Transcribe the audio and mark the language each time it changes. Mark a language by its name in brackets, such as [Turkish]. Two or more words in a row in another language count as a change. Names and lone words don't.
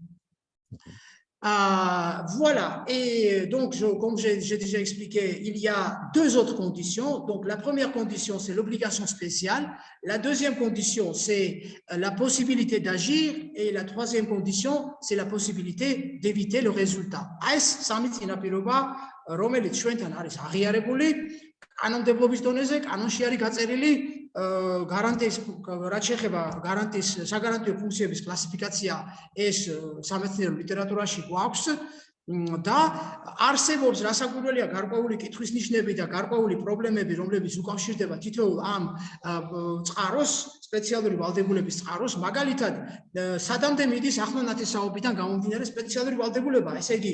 [French] Voilà, et donc comme j'ai déjà expliqué, il y a deux autres conditions. Donc la première condition, c'est l'obligation spéciale. La deuxième condition, c'est la possibilité d'agir. Et la troisième condition, c'est la possibilité d'éviter le résultat. [Georgian] გარანტიის რაც შეეხება გარანტიის საგარანტიო ფუნქციების კლასიფიკაცია ეს სამეცნიერო ლიტერატურაში გვაქვს და არსებობს რასაკვირველია გარკვეული კითხვის ნიშნები და გარკვეული პრობლემები, რომლებიც უკავშირდება თითოეულ ამ წყაროს, სპეციალური ვალდებულების წყაროს, მაგალითად, სადამდე მიდის ახლა ნათესაობიდან გამომდინარე სპეციალური ვალდებულება, ესე იგი,